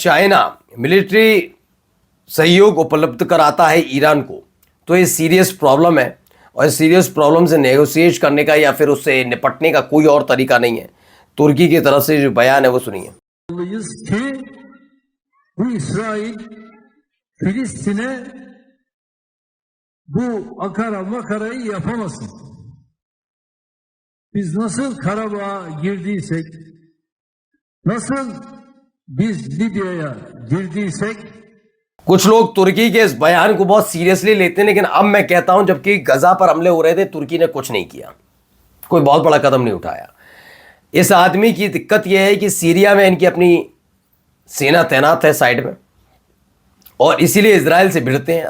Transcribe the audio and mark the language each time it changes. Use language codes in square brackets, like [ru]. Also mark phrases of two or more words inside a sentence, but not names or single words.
[hi] चाइना मिलिट्री सहयोग उपलब्ध कराता है ईरान को तो ये [en] serious problem [hi] है, और इस [en] serious problem [hi] से नेगोशिएट करने का या फिर उससे निपटने का कोई और तरीका नहीं है। तुर्की की तरफ से जो बयान है वो सुनिए। [tr] Bu İsrail Filistin'e bu akara makarayı yapamasın. Biz nasıl Karabağ'a girdiysek, nasıl biz Libya'ya girdiysek, [hi] कुछ लोग तुर्की के इस बयान को बहुत सीरियसली लेते हैं, लेकिन अब मैं कहता हूं जबकि गजा पर हमले हो रहे थे तुर्की ने कुछ नहीं किया, कोई बहुत बड़ा कदम नहीं उठाया। इस आदमी की दिक्कत यह है कि सीरिया में इनकी अपनी सेना तैनात है साइड में, और इसीलिए इजराइल से भिड़ते हैं।